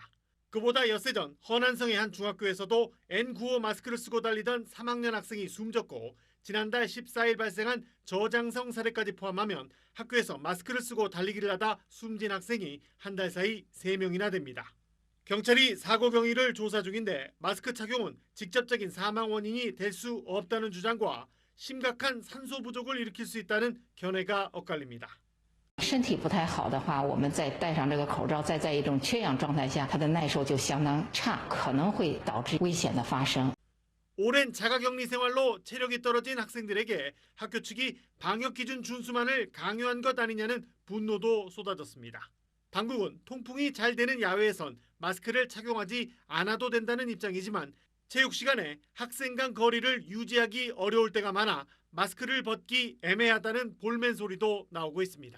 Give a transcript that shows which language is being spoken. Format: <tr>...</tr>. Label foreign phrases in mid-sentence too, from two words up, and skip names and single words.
<ko>그보다 엿새 전 허난성의 한 중학교에서도 N95 마스크를 쓰고 달리던 3학년 학생이 숨졌고 지난달 14일 발생한 저장성 사례까지 포함하면 학교에서 마스크를 쓰고 달리기를 하다 숨진 학생이 한 달 사이 3명이나 됩니다. 경찰이 사고 경위를 조사 중인데 마스크 착용은 직접적인 사망 원인이 될 수 없다는 주장과 심각한 산소 부족을 일으킬 수 있다는 견해가 엇갈립니다.</ko> <zh>身体不太好的话，我们再戴上这个口罩，再在一种缺氧状态下，它的耐受就相当差，可能会导致危险的发生。</zh> <ko>오랜 자가격리 생활로 체력이 떨어진 학생들에게 학교 측이 방역 기준 준수만을 강요한 것 아니냐는 분노도 쏟아졌습니다. 당국은 통풍이 잘 되는 야외에선 마스크를 착용하지 않아도 된다는 입장이지만 체육 시간에 학생 간 거리를 유지하기 어려울 때가 많아 마스크를 벗기 애매하다는 볼멘 소리도 나오고 있습니다.</ko>